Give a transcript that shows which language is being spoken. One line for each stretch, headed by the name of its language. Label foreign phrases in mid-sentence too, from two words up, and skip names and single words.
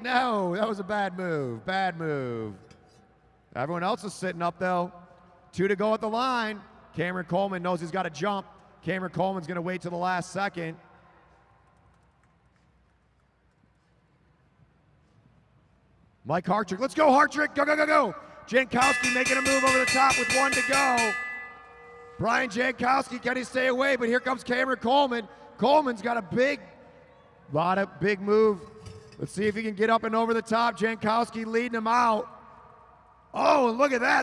English: No, that was a bad move, bad move. Everyone else is sitting up though. 2 to go at the line. Cameron Coleman knows he's got to jump. Cameron Coleman's gonna wait till the last second. Mike Hartrick, let's go Hartrick, go, go, go, go. Jankowski making a move over the top with 1 to go. Brian Jankowski, can he stay away? But here comes Cameron Coleman. Coleman's got a big move. Let's see if he can get up and over the top. Jankowski leading him out. Oh, and look at that.